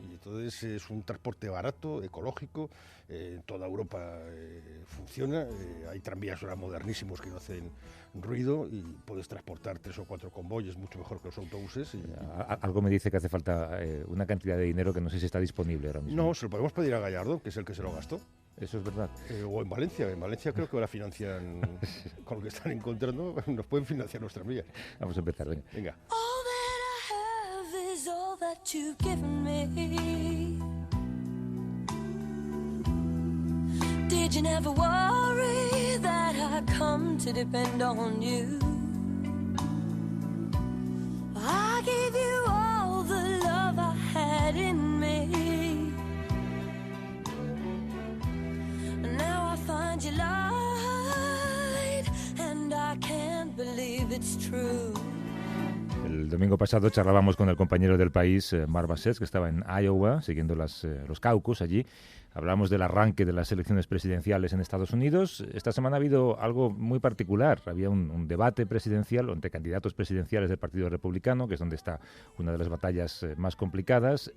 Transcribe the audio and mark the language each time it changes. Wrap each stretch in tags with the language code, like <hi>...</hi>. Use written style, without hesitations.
<es>Y entonces es un transporte barato, ecológico, en toda Europa funciona, hay tranvías ahora modernísimos que no hacen ruido y puedes transportar 3 o 4 convoyes mucho mejor que los autobuses. Algo me dice que hace falta una cantidad de dinero que no sé si está disponible ahora mismo. No, se lo podemos pedir a Gallardo, que es el que se lo gastó. Eso es verdad. O en Valencia creo que ahora financian, con lo que están encontrando, nos pueden financiar los tranvías. Vamos a empezar, venga. Venga.</es> <en>All that I have is all that you've given me. Did you never worry that I come to depend on you? I gave you all the love I had in me. Now I find you lied, and I can't believe it's true.</en> <es>El domingo pasado charlábamos con el compañero del País, Marc Bassets, que estaba en Iowa, siguiendo los caucus allí. Hablamos del arranque de las elecciones presidenciales en Estados Unidos. Esta semana ha habido algo muy particular. Había un debate presidencial entre candidatos presidenciales del Partido Republicano, que es donde está una de las batallas más complicadas.</es>